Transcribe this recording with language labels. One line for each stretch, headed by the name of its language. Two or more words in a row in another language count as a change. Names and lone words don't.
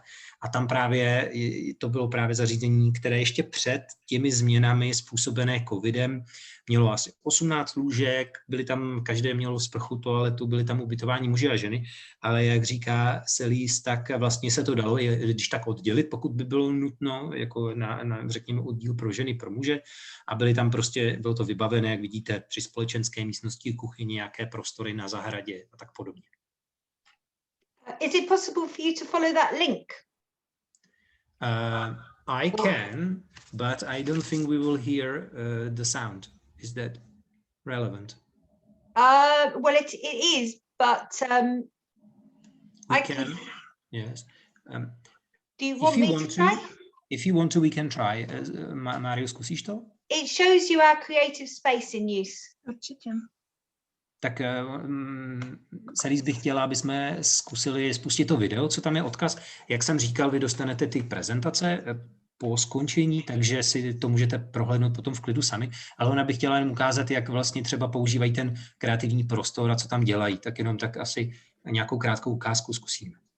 Czech: A tam právě to bylo právě zařízení, které ještě před těmi změnami způsobené covidem mělo asi 18 lůžek, byly tam, každé mělo sprchu, toaletu, byly tam ubytování muži a ženy, ale jak říká Celice, tak vlastně se to dalo, když tak oddělit, pokud by bylo nutno, jako na řekněme oddíl pro ženy, pro muže, a bylo to vybavené, jak vidíte, při společenské místnosti, kuchyni, nějaké prostory na zahradě a tak podobně.
English: Is it possible for you to follow that link? I can, but I don't think we will hear the sound. Is that relevant? Well, it is, but I can. Yes. Do you want me to try? If you want to, we can try. Mario,
Czech: zkusíš to?
English: It shows you our creative space in use.
Czech: Určitě. Tak Celice bych chtěla, aby jsme zkusili spustit to video, co tam je odkaz. Jak jsem říkal, vy dostanete ty prezentace po skončení, takže si to můžete prohlédnout potom v klidu sami, ale ona bych chtěla jen ukázat, jak vlastně třeba používají ten kreativní prostor a co tam dělají, tak jenom tak asi nějakou krátkou ukázku zkusíme.